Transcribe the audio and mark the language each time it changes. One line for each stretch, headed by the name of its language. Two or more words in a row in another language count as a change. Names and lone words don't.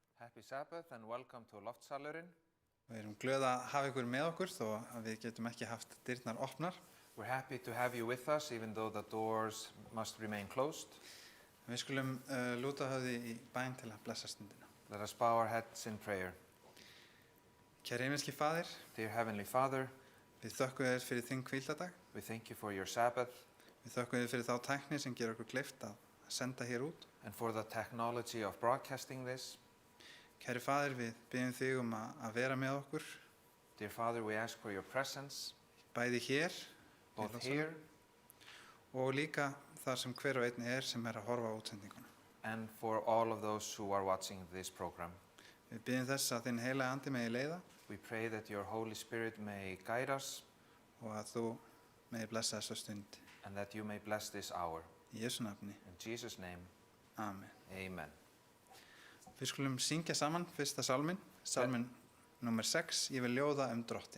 English: Happy Sabbath and welcome to Loftsalurinn.
Icelandic: Við erum glöð að hafa ykkur með okkur þó að við getum ekki haft dyrnar opnar.
English: We're happy to have you with us even though the doors must remain closed.
Icelandic: Við skulum lúta höfði í bæn til að blessa stundina.
English: Let us bow our heads in prayer.
Icelandic: Kæri himneski Faðir,
English: Dear Heavenly Father,
Icelandic: við þökkum þér fyrir þinn hvíldardag.
English: we thank you for your Sabbath
Icelandic: Við þökkum þér fyrir þá tækni sem gerir okkur kleift að senda hér út.
English: and for the technology of broadcasting this.
Icelandic: Kæri Faðir, við biðjum þig að vera með okkur,
English: Dear Father, we ask for your presence,
Icelandic: bæði hér
English: both Lofsalur, here
Icelandic: og líka þar sem hver og einn sem að horfa á útsendinguna.
English: and for all of those who are watching this program.
Icelandic: Við biðjum þess að þinn heilagi andi megi leiða
English: We pray that your Holy Spirit may guide us
Icelandic: og að þú megi blessa þessa stund.
English: and that you may bless this hour.
Icelandic: Í Jesú nafni.
English: In Jesus' name, Amen. amen.
Icelandic: Við skulum syngja saman fyrsta sálminn, sálminn nummer 6, Ég vil ljóða drottin.